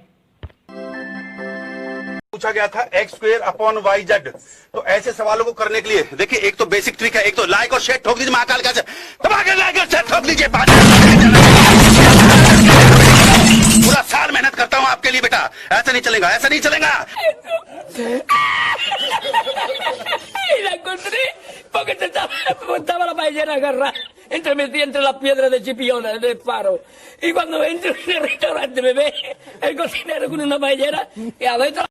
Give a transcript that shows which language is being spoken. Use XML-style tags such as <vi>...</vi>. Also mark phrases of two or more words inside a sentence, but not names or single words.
<hi>पूछा गया था x²/y/z। तो ऐसे सवालों को करने के लिए देखिए, एक तो</hi> <en>basic trick</en> <hi>है, एक तो लाइक और शेयर ठोक दीजिए महाकाल का, दबा के लाइक और शेयर ठोक दीजिए। पूरा साल मेहनत करता हूं आपके लिए बेटा, ऐसा नहीं चलेगा, ऐसा नहीं चलेगा।</hi> <es>La encontré porque estaba la ballena agarrada entre las piedras de Chipiona, del faro. Y cuando entro en el restaurante me ve el cocinero con una ballena y adentro</es>